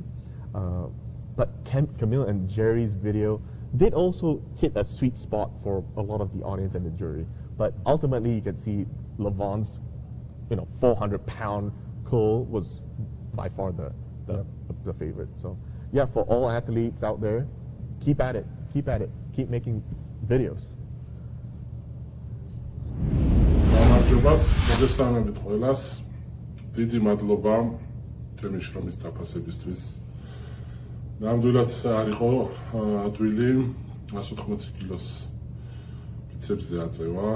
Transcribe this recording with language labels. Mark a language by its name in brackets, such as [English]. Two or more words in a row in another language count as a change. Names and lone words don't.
[English] But Camille and Jerry's video did also hit a sweet spot for a lot of the audience and the jury. But ultimately, you can see Levon's 400-pound curl was by far the favorite. So yeah, for all athletes out there, keep at it, keep making videos. [Georgian] გამარჯობათ, მოგესალმებით ყველას. დიდი მადლობა ჩემი შრომის დაფასებისთვის. ნამდვილად არ იყო ადვილი 180 კილოს ბიცეპსზე აწევა.